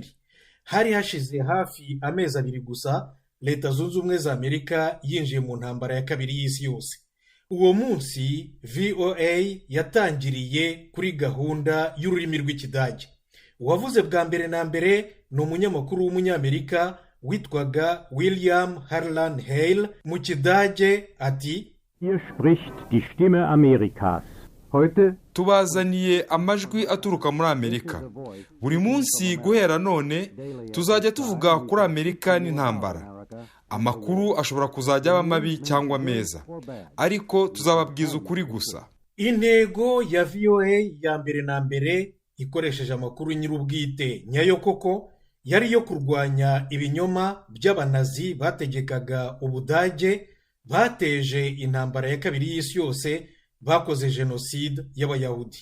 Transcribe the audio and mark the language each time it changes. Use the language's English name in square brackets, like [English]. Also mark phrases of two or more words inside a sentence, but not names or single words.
[Kinyarwanda] hari hashize hafi amezi abiri gusa Leta Zunze Ubumwe za Amerika yinjiye mu ntambara ya kabiri y'isi yose. uwo munsi VOA yatangiriye kuri gahunda y'ururimi rw'Ikidage. uwavuze bwa mbere na mbere ni umunyamakuru w'umunyamerika witwaga William Harlan Hale. mu Kidage ati: [German] Hier spricht die Stimme Amerikas. Heute [Kinyarwanda] tubazaniye amajwi aturuka muri Amerika. buri munsi guhera none tuzajya tuvuga kuri Amerika n'intambara. amakuru ashobora kuzajya aba mabi cyangwa meza, ariko tuzababwiza ukuri gusa. intego ya VOA ya mbere na mbere ikoresheje amakuru nyir'ubwite nyayo koko yari yo kurwanya ibinyoma by'abanazi bategekaga Ubudage, bateje intambara ya kabiri y'isi yose, bakoze jenoside y'Abayahudi.